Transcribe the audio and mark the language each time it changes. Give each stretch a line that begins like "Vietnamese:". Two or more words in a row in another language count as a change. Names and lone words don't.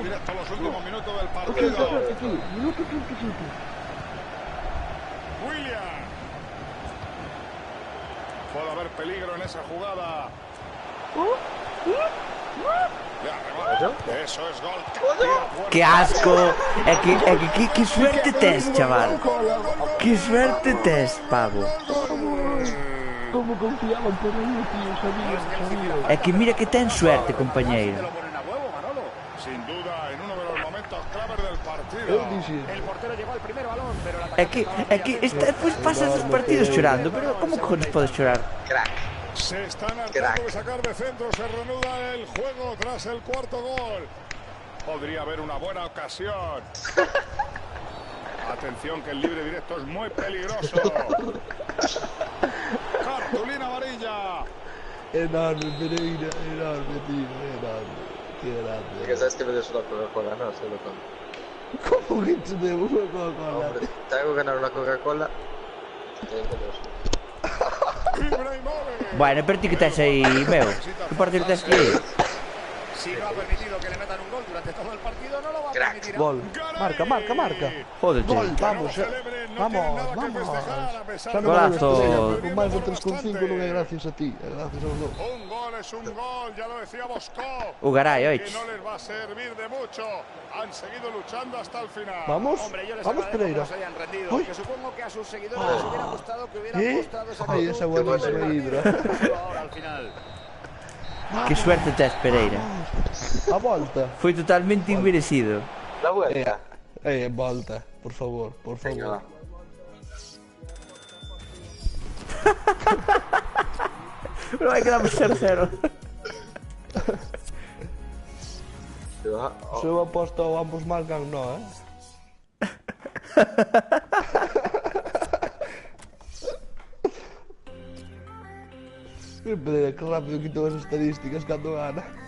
Spanish: directo a los últimos minutos del Ok, partido. aquí. Minuto 35. William. Puede haber peligro en esa jugada. Le arrebata. Eso es gol. Que asco.
Galician: Que suerte tes, chaval. Que suerte tes, pavo. Como confiaban por aí, tío, sabía. É que mira que ten suerte, compañeiro.
Spanish: Te lo ponen a huevo, Manolo. Sin duda, en uno de los momentos claves del partido.
Galician: Eu dixen.
Spanish: El portero llegó al primer balón, pero el
Galician: É que despois pasas os partidos chorando, pero como cojones podes chorar?
Spanish: Crack. Se están hartando Crack. de sacar de centro. Se reanuda el juego tras el cuarto gol. Podría haber una buena ocasión. Atención que el libre directo es muy peligroso. Cartulina amarilla. Enorme, Pereira, enorme, tío, enorme. Qué Que grande. sabes que me des una Coca-Cola, no, solo con. ¿Cómo que te debo una Coca-Cola? Hombre, te hago ganar una Coca-Cola. Tengo dos. Ibrahimovic.
Galician: Bueno, pero ti que tes aí, meu. Que partido tes que aí?
Spanish: Si no ha permitido que le metan un gol durante todo el partido, no lo va a Crack. permitir. Gol. Garay. Marca, marca, marca. Jódete. Gol, vamos, Que no celebren, no vamos, tienen nada que vamos. festejar, a pesar
Galician: Xa
Spanish: de
Galician: non
Spanish: Golazo.
Galician: vale estrella,
Spanish: Perdiendo
Galician: con máis de
Spanish: por 3,5 bastante.
Galician: non é gracias a ti, é gracias aos dous.
Spanish: Un gol es un gol, ya lo decía Bosco.
Galician: O Garay,
Spanish: Que oich. no les va a servir de mucho. Han seguido luchando hasta el final. Vamos, Hombre, yo les vamos, agradezco que Pereira. no se hayan rendido, Uy. que supongo que a sus seguidores les hubiera gustado que hubieran ¿Eh? mostrado esa Ay, esa buenísima hidra. ahora al final.
Galician: Que suerte tes, Pereira. A volta. Foi totalmente inmerecido.
Spanish: La vuelta.
Galician: Volta, por favor, por
Spanish: Venga,
Galician: favor.
Spanish: va.
Galician: Pero vai quedamos 0-0.
Spanish: tío.
Galician: Se eu aposto ambos marcan, no, Pero que rápido quito as estadísticas cando gana.